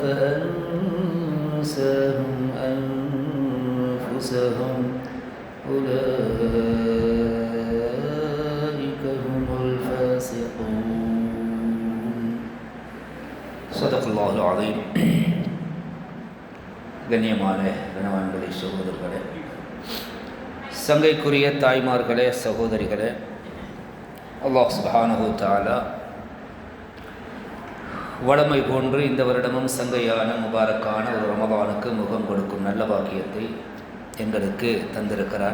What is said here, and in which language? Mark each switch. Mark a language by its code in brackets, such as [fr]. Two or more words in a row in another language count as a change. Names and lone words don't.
[ar] فأنساهم أنفسهم أولئك هم الفاسقون صدق الله العظيم [ta] கண்ணியமான கணவான்களே, சகோதரர்களே, சங்கைக்குரிய தாய்மார்களே, சகோதரிகளே, அல்லாஹ் [ar] سبحانه وتعالى [ta] வளமை போன்று இந்த வருடமும் சங்கையான முபாரக்கான ஒரு ரமதானுக்கு முகம் கொடுக்கும் நல்ல பாக்கியத்தை எங்களுக்கு தந்திருக்கிறான்.